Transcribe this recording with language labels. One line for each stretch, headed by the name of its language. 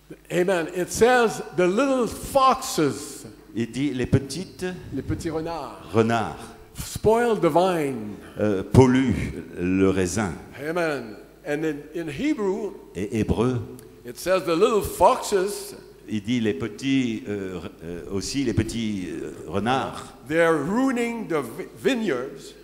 English: amen, it says the little foxes,
French: il dit les petites les petits renards, renards
English: spoil the vine.
French: polluent le raisin.
English: Amen. And in Hebrew,
French: Et hébreu,
English: it says the little foxes,
French: il dit les petits aussi les petits renards
English: they're ruining the vineyards.